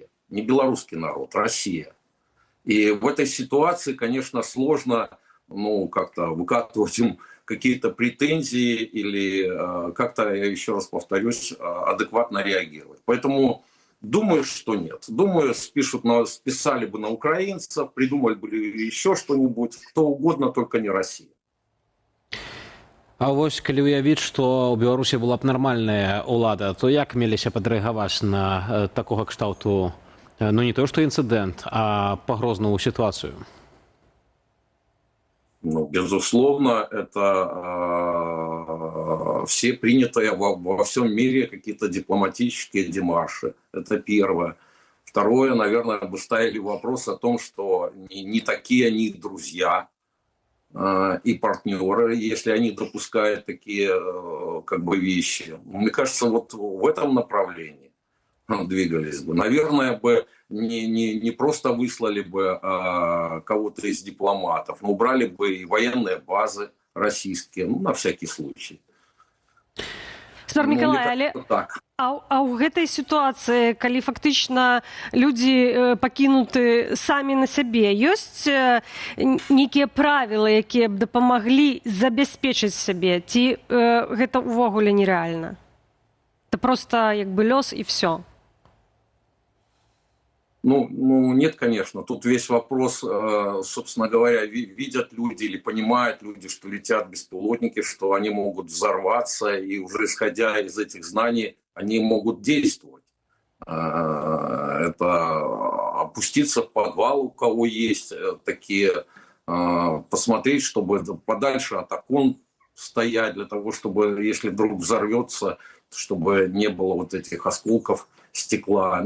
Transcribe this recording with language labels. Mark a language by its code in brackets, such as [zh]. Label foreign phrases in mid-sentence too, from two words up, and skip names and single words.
[ru] Не белорусский народ, Россия. И в этой ситуации, конечно, сложно как-то выкатывать им какие-то претензии или как-то, я еще раз повторюсь, адекватно реагировать. Поэтому думаю, что нет. Думаю, списали бы на украинцев, придумали бы еще что-нибудь, кто угодно, только не Россия. [be] А вось калі уявіць, што ў Беларусі была б нармальная ўлада, то як меліся падрэагаваць на такога кшталту, не то што інцыдэнт, а пагрозную сітуацыю? [ru] Безусловно, это все принятые во всем мире какие-то дипломатические демарши. Это первое. Второе, наверное, бы ставили вопрос о том, что не такие они друзья и партнеры, если они допускают такие как бы вещи. Мне кажется, вот в этом направлении двигались бы. Наверное, бы не просто выслали бы кого-то из дипломатов, но убрали бы и военные базы российские, ну, на всякий случай. [be] Спадар Мікалай, але а ў гэтай сітуацыі, калі фактычна людзі пакінуты самі на сябе, ёсць нейкія правілы, якія б дапамаглі забяспечыць сябе, ці гэта ўвогуле нерэальна? [ru] Это просто [be] як бы лёс і всё. Ну, [ru] нет, конечно. Тут весь вопрос, собственно говоря, видят люди или понимают люди, что летят беспилотники, что они могут взорваться, и уже исходя из этих знаний, они могут действовать. Это опуститься в подвал, у кого есть такие, посмотреть, чтобы подальше от окон стоять, для того, чтобы, если вдруг взорвется, чтобы не было вот этих осколков стекла.